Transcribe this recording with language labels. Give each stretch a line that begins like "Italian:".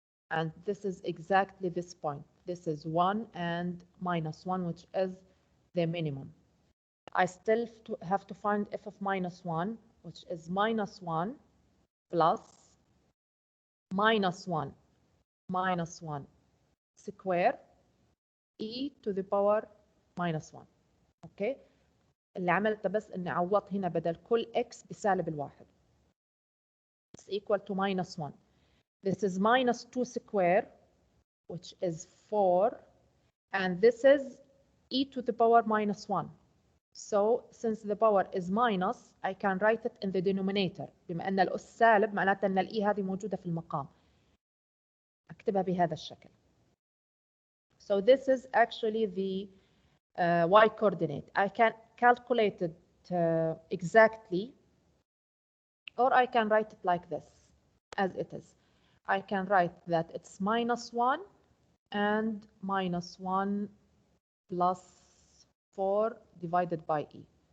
English: And this is exactly this point. This is 1 and minus 1, which is the minimum. I still have to find f of minus 1, which is minus 1 plus minus 1 minus 1 square e to the power minus 1.
Arabic: اوكي، اللي عملته بس اني عوضت هنا بدل كل x بسالب الواحد.
English: It's equal to minus 1. This is minus 2 square, which is 4, and this is e to the power minus 1. So since the power is minus, I can write it in the denominator.
Arabic: بما أن الأس سالب معناته أن الإي هذه موجودة في المقام. أكتبها بهذا الشكل.
English: So this is actually the y coordinate. I can calculate it exactly, or I can write it like this, as it is. I can write that it's minus 1 and minus 1 plus 4 divided by e.